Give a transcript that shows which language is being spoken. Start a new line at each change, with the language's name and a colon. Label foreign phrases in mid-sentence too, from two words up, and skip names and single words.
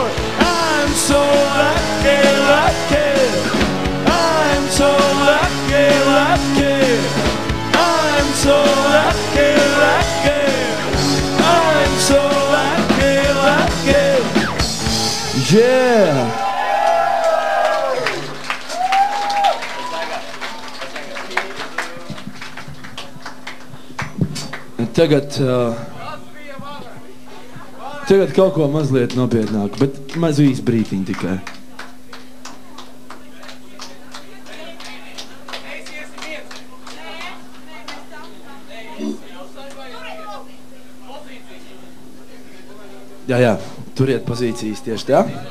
English: I'm so lucky, lucky. I'm so lucky, lucky. I'm so lucky, lucky. I'm so lucky, lucky. Yeah.
Latvian: Tagad kaut ko mazliet nopietnāku, bet maz īsti brītiņu tikai. Jā, turiet pozīcijas tieši tā.